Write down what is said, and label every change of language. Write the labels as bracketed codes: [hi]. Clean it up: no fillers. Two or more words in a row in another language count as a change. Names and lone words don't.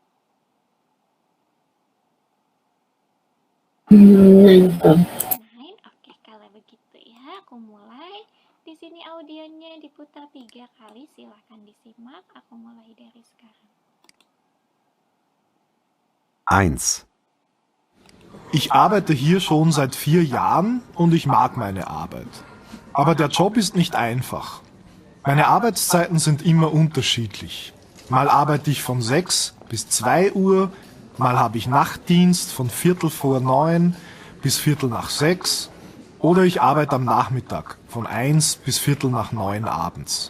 [de] Nein. [id] Oke, kalau begitu ya, aku mulai. Di sini audionya diputar 3 kali, silahkan disimak. Aku mulai dari sekarang. 1. [de] Ich arbeite hier schon seit 4 Jahren und ich mag meine Arbeit. Aber der Job ist nicht einfach. Meine Arbeitszeiten sind immer unterschiedlich. Mal arbeite ich von 6 bis 2 Uhr, mal habe ich Nachtdienst von 8:45 bis 8:45 oder ich arbeite am Nachmittag von 1 bis 8:45 abends.